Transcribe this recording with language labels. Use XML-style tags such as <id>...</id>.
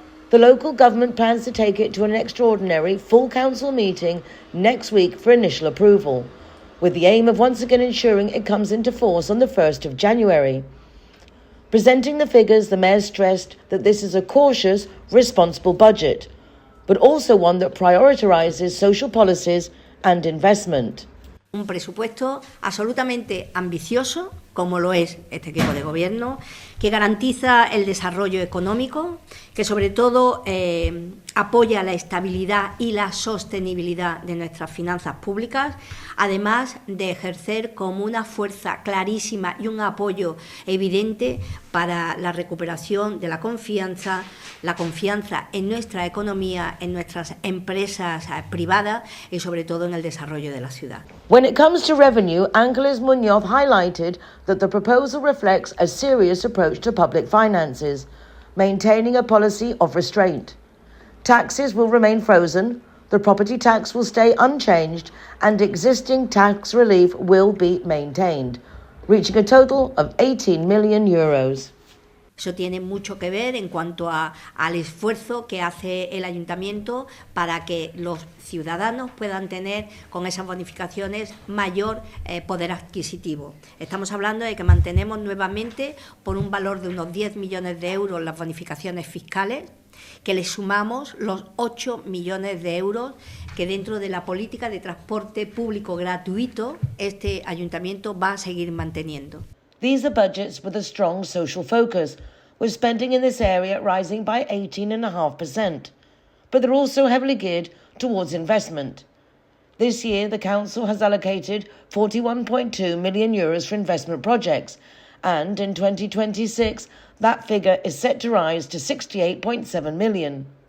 <en>The local government plans to take it to an extraordinary full council meeting next week for initial approval, with the aim of once again ensuring it comes into force on the 1st of January. Presenting the figures, the mayor stressed that this is a cautious, responsible budget, but also one that prioritises social policies and investment.</en> <es>Un presupuesto absolutamente ambicioso, como lo es este equipo de gobierno, que garantiza el desarrollo económico, que sobre todo apoya la estabilidad y la sostenibilidad de nuestras finanzas públicas, además de ejercer como una fuerza clarísima y un apoyo evidente para la recuperación de la confianza en nuestra economía, en nuestras empresas privadas y sobre todo en el desarrollo de la ciudad.</es> <en>When it comes to revenue, Ángeles Muñoz highlighted that the proposal reflects a serious approach to public finances, maintaining a policy of restraint. Taxes will remain frozen, the property tax will stay unchanged, and existing tax relief will be maintained, reaching a total of €18 million.</en> <es>Eso tiene mucho que ver en cuanto al esfuerzo que hace el ayuntamiento para que los ciudadanos puedan tener con esas bonificaciones mayor poder adquisitivo. Estamos hablando de que mantenemos nuevamente por un valor de unos 10 millones de euros las bonificaciones fiscales, que le sumamos los 8 millones de euros que dentro de la política de transporte público gratuito este ayuntamiento va a seguir manteniendo.</es> <en>These are budgets with a strong social focus, with spending in this area rising by 18.5%. But they're also heavily geared towards investment. This year, the council has allocated €41.2 million for investment projects, and in 2026, that figure is set to rise to €68.7 million.</en>